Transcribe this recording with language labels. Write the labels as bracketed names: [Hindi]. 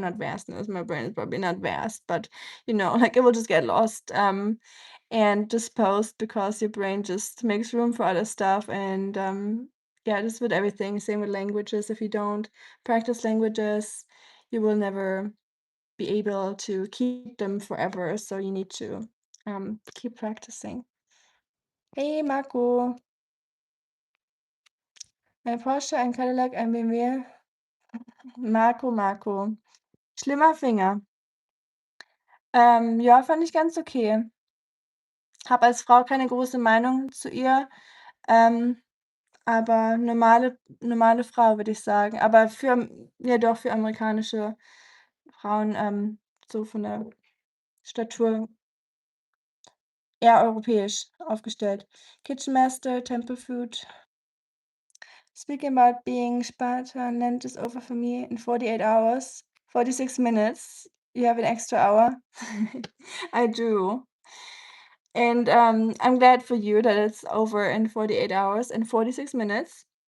[English] Not vastness, my brain is probably not vast, but, like it will just get lost, and disposed because your brain just makes room for other stuff, and, yeah, just with everything, same with languages. If you don't practice languages, you will never be able to keep them forever, so you need to, keep practicing. [German] Hey Marco, ein Porsche, ein Cadillac, ein BMW. Marco. Schlimmer Finger. Ja, fand ich ganz okay. Habe als Frau keine große Meinung zu ihr, ähm, aber normale Frau, würde ich sagen. Aber ja doch, für amerikanische Frauen, so von der Statur eher europäisch aufgestellt. [English] Kitchen Master, Temple Food. Speaking about being Spartan, Lent is over for me in 48 hours, 46 minutes. You have an extra hour? I do. And, I'm glad for you that it's over in 48 hours and 46 minutes.